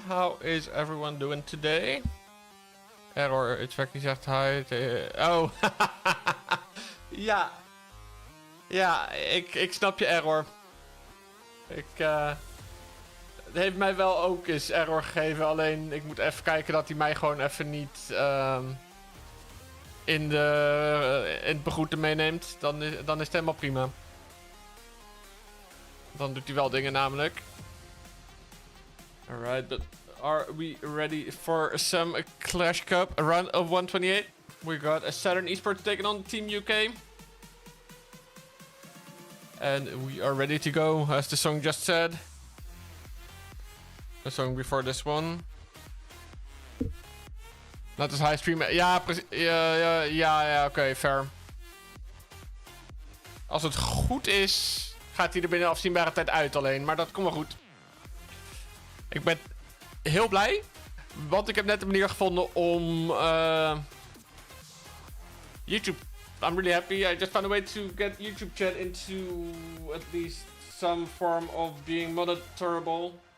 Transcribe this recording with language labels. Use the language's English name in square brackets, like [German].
[English] How is everyone doing today? [Dutch] Error, het werkt niet echt hard. Oh. Ja, ik snap je error. Het heeft mij wel ook eens error gegeven. Alleen ik moet even kijken dat hij mij gewoon even niet in het begroeten meeneemt. Dan is het helemaal prima. Dan doet hij wel dingen namelijk. [English] Alright, but are we ready for some Clash Cup? A round of 128. We got a Southern Esports taking on Team UK. And we are ready to go, as the song just said. The song before this one. Not as high stream. [Dutch] Ja, precies. Ja, oké, [English] fair. [Dutch] Als het goed is, gaat hij er binnen afzienbare tijd uit alleen. Maar dat komt wel goed. Ik ben heel blij. Want ik heb net een manier gevonden om YouTube. [English] I'm really happy. I just found a way to get YouTube chat into at least some form of being monitorable.